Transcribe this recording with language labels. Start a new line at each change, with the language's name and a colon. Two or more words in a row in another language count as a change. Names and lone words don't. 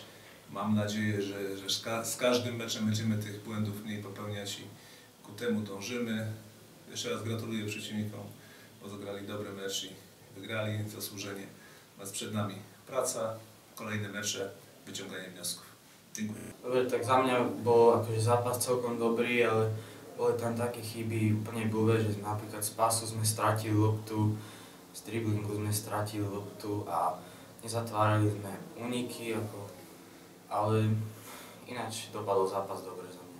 Polish: Mam nadzieję, że z każdym meczem będziemy tych błędów mniej popełniać i ku temu dążymy. Jeszcze raz gratuluję przeciwnikom, bo zagrali dobry mecz i wygrali zasłużenie. Natomiast przed nami praca, kolejne mecze, vyťahovanie wniosków. Dziękuję.
Slovak: Tak za mňa bol akože zápas celkom dobrý, ale boli tam také chyby úplne blbé, že napríklad z pasu sme stratili loptu, z driblingu sme stratili loptu a nezatvárali sme úniky, ale ináč dopadol zápas dobre za mňa.